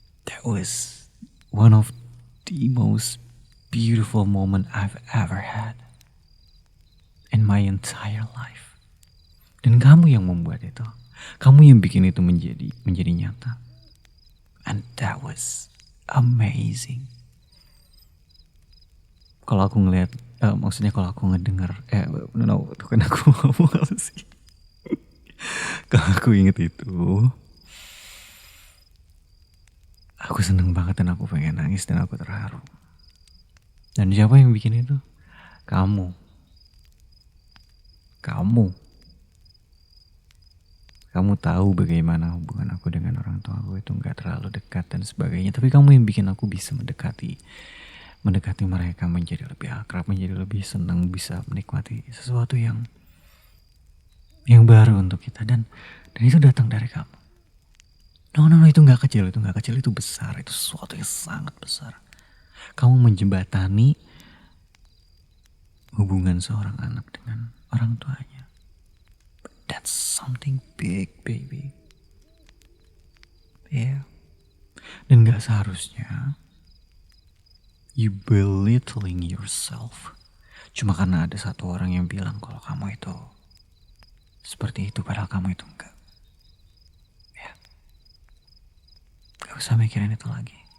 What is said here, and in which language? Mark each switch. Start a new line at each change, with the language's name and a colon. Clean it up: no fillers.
English: That was one of the most beautiful moment I've ever had in my entire life.
Indonesian: Dan kamu yang membuat itu. Kamu yang bikin itu menjadi nyata.
English: And that was amazing.
Indonesian: Kalau aku ngeliat Maksudnya kalau aku ngedenger, no, itu kan aku ngomong apa sih? Kalau aku inget itu, aku seneng banget dan aku pengen nangis dan aku terharu. Dan siapa yang bikin itu? Kamu. Kamu tahu bagaimana hubungan aku dengan orang tua aku itu gak terlalu dekat dan sebagainya. Tapi kamu yang bikin aku bisa mendekati mereka, menjadi lebih akrab, menjadi lebih senang, bisa menikmati sesuatu yang baru untuk kita. Dan itu datang dari kamu. No, itu gak kecil, itu besar, itu sesuatu yang sangat besar. Kamu menjembatani hubungan seorang anak dengan orang tuanya.
English: That's something big, baby. Yeah.
Indonesian: Dan gak seharusnya
English: you belittling yourself
Indonesian: cuma karena ada satu orang yang bilang kalau kamu itu seperti itu, padahal kamu itu enggak. Ya, gak usah mikirin itu lagi.